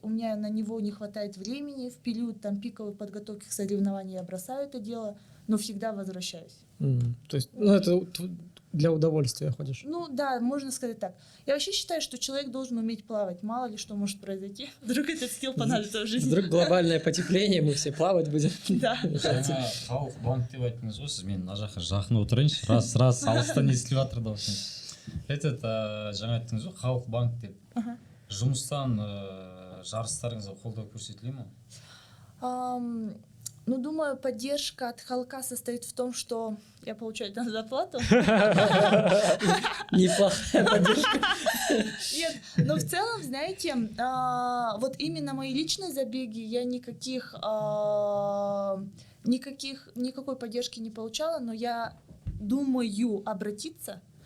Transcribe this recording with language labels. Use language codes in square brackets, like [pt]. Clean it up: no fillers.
[ru] У меня на него не хватает времени. В период там пиковой подготовки к соревнованиям я бросаю это дело, но всегда возвращаюсь. То есть, ну, это для удовольствия ходишь? Ну да, можно сказать так. Я вообще считаю, что человек должен уметь плавать. Мало ли что может произойти. Вдруг этот скилл понадобится в жизни. Вдруг глобальное потепление, мы все плавать будем. Да. [kk] Жаңа халық банк деп айттыңыз ғой, сіз мен мына жаққа жақын отырайыншы, рас алыстан естіліп жатыр дауысың. Жаңа айттыңыз ғой, халық банк деп. Жұмыстан жарыстарыңызға қолдау көрсетіле ме? [ru] Ну, думаю, поддержка от Халка состоит в том, что я получаю там зарплату. Неплохая поддержка. Нет, но в целом, знаете, вот именно мои личные забеги я никакой поддержки не получала, но я думаю обратиться.